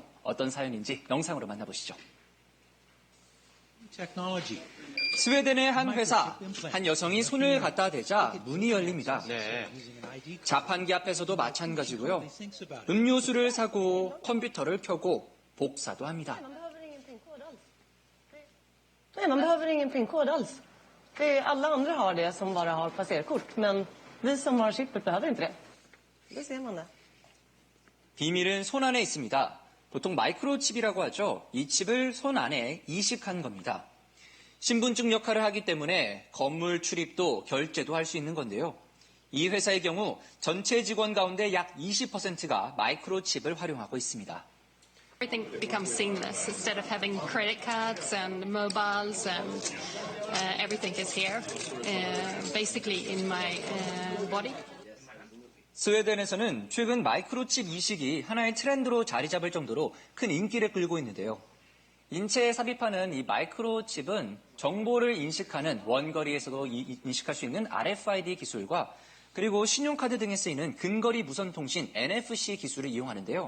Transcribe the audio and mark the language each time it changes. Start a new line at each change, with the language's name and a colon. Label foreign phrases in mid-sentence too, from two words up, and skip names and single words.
Korean: 어떤 사연인지 영상으로 만나보시죠. 스웨덴의 한 회사, 한 여성이 손을 갖다 대자 문이 열립니다. 자판기 앞에서도 마찬가지고요. 음료수를 사고 컴퓨터를 켜고 복사도 합니다.
Swedish: Man behöver ingen PIN-kod alls. Alla andra har det som bara har passerkort, men vi som har chippet behöver inte det. Det ser man det.
Korean: 비밀은 손 안에 있습니다. 보통 마이크로칩이라고 하죠. 이 칩을 손 안에 이식한 겁니다. 신분증 역할을 하기 때문에 건물 출입도 결제도 할 수 있는 건데요. 이 회사의 경우 전체 직원 가운데 약 20%가 마이크로칩을 활용하고 있습니다.
English: Everything becomes seamless. Instead of having credit cards and mobiles and everything is here, basically in my body.
Korean: 스웨덴에서는 최근 마이크로칩 이식이 하나의 트렌드로 자리 잡을 정도로 큰 인기를 끌고 있는데요. 인체에 삽입하는 이 마이크로칩은 정보를 인식하는 원거리에서도 인식할 수 있는 RFID 기술과 그리고 신용카드 등에 쓰이는 근거리 무선통신 NFC 기술을 이용하는데요.